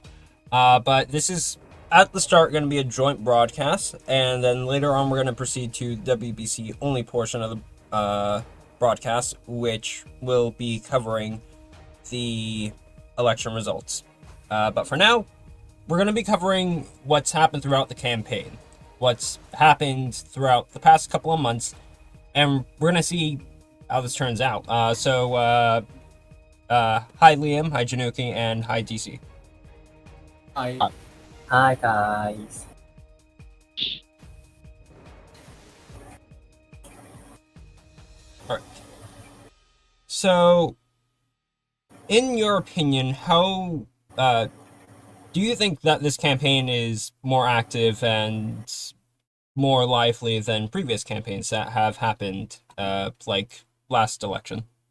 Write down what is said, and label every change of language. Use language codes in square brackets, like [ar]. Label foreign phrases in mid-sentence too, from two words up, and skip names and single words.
[en] But this is at the start going to be a joint broadcast, and then later on we're going to proceed to WBC only portion of the broadcast, which will be covering the election results. But for now, we're going to be covering what's happened throughout the campaign, what's happened throughout the past couple of months, and we're going to see how this turns out. Hi Liam, hi Januki, and hi DC. Hi. Hi guys. Alright. So, in your opinion, how do you think that this campaign is more active and more lively than previous campaigns that have happened, like last election?